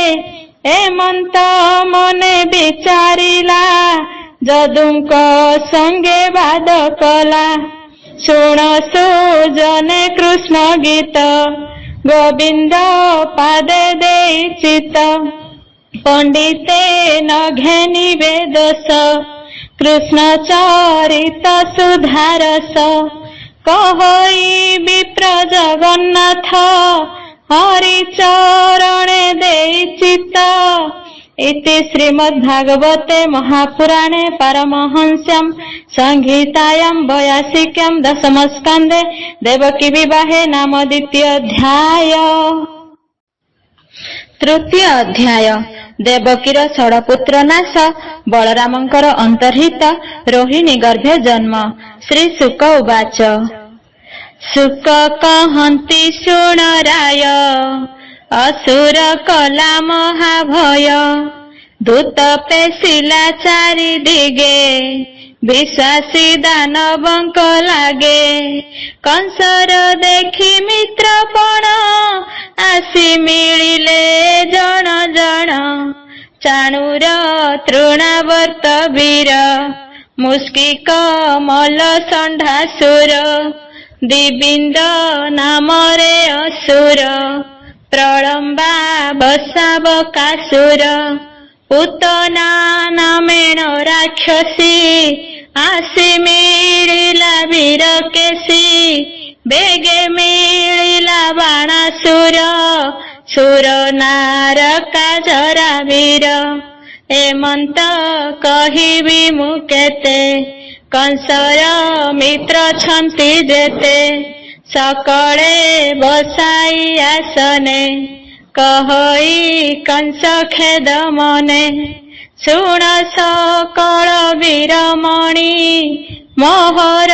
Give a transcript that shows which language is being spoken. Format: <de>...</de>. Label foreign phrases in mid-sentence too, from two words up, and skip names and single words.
<or>ଏମନ୍ତ ମନେ ବିଚାରିଲା ଯଦୁଙ୍କ ସଙ୍ଗେ ବାଦ କଲା। ଶୁଣ ସୁଜନେ କୃଷ୍ଣ ଗୀତ ଗୋବିନ୍ଦ ପାଦେ ଦେଇ ଚିତ। ପଣ୍ଡିତେ ନ ଘେନିବେ ଦୋଷ କୃଷ୍ଣ ଚରିତ ସୁଧାରସ କହଇ ବିପ୍ର ଜଗନ୍ନାଥ ହରି ଚରଣେ ଦେଇ ଚିତ୍ତ</or> <sa>इति श्रीमद्भागवते महापुराणे पारमहंस्यां संहितायां 82 दशमस्कन्धे देवकी विवाहे नाम द्वितीयोऽध्याय।</sa> <or>ତୃତୀୟ ଅଧ୍ୟାୟ ଦେବକୀର ଷଡପୁତ୍ର ନାଶ ବଳରାମଙ୍କର ଅନ୍ତର୍ହିତ ରୋହିଣୀ ଗର୍ଭେ ଜନ୍ମ।</or> <sa>श्री शुक उवाच</sa> <or>ଶୁକ କହନ୍ତି ଶୁଣ ରାୟ ଅସୁର କଲା ମହାଭୟ ଦୂତ ପେଶିଲା ଚାରି ଦିଗେ ବିଶ୍ୱାସୀ ଦାନବଙ୍କ ଲାଗେ କଂସର ଦେଖି ମିତ୍ରପଣ ଆସି ମିଳିଲେ ଜଣ ଜଣ ଚାଣୂର ତୃଣାବର୍ତ୍ତ ବୀର ମୁସ୍କିକ ମଲ ଷଣ୍ଢାସୁର ଦିବିନ୍ଦ ନାମରେ ଅସୁର ପ୍ରଲମ୍ବା ବସାବକାସୁର ପୂତନା ନାମେଣ ରାକ୍ଷସୀ ଆସି ମିଳିଲା ବୀର କେଶୀ ବେଗେ ମିଳିଲା ବାଣାସୁର ସୁର ନାରକା ଜରା ବୀର ଏମନ୍ତ କହିବି ମୁଁ କେତେ କଂସର ମିତ୍ର ଛନ୍ତି ଯେତେ ସକଳେ ବସାଇ ଆସନେ କହଇ କଂସ ଖେଦ ମନେ ଶୁଣ ସକଳ ବୀରମଣି ମୋହର</or>